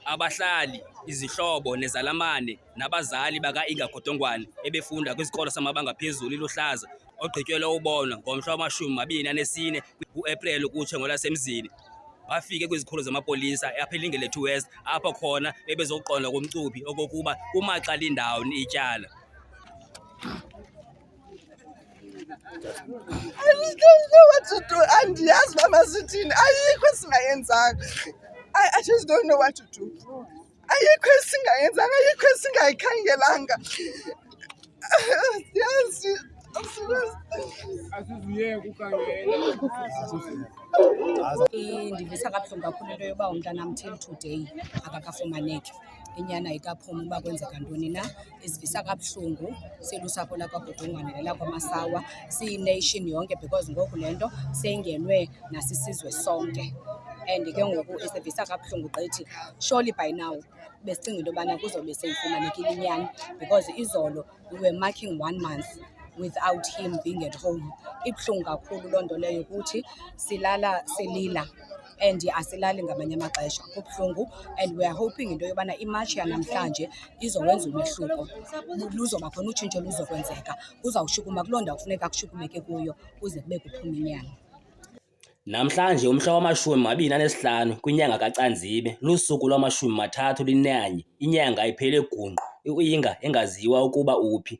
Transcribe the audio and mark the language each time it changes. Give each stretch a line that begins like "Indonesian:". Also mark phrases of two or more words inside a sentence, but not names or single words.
Xhosa: abahlali, izihlobo nezalamane nabazali baka-Inga Godongwana ebefunda kwisikolo samabanga phezulu iLuhlaza ogqityelwe ubonwa ngomhla wama-24 ku-Epreli kutsho ngolasemzini. Wafike kwizikhulu zamapolisa apha eLingele 2 West apho khona bebezoqonda komcuphi okokuba kumaxa lindawoni ityala.
English: I just don't know what to do.
Xhosa: Andiyazi uba masithini. Ayikho esingayenzanga.
English: I just don't know what to do.
Xhosa: Ayikho esingayenzanga, ayikho esingayikhangelanga. Yazi Indivisa kabuhlungu kakhulu into yoba umntanam till today akakafumaneki. Inyani ayikaphumi uba kwenzeka ntoni na. Isivisa kabuhlungu silusapho lakwaGodongwana nelakwaMasawa, siyi-nation yonke because ngoku le nto seyingenwe nasisizwe sonke. And ke ngoku isivisa kabuhlungu gqithi.
English: Surely by now
Xhosa: besicinga into yobana kuzobe seyifumanekile inyani
English: because izolo we were marking 1 month without him being at home.
Xhosa: Ibuhlungu kakhulu loo nto leyo ukuthi silala selila and asilali ngamanye amaxesha. Kubuhlungu
English: and we are hoping
Xhosa: into yobana imatshi yanamhlanje izowenza umehluko. Luzoba khona utshintsho luzokwenzeka. Uzawushukuma kuloo ndawo kufuneka kushukumeke kuyo kuze kube kuphuma inyani. Namhlanje umhla wama-25 kwinyanga kaCanzibe lusuku lwama-31 inyanga iphele gungqu u-Inga engaziwa ukuba uphi.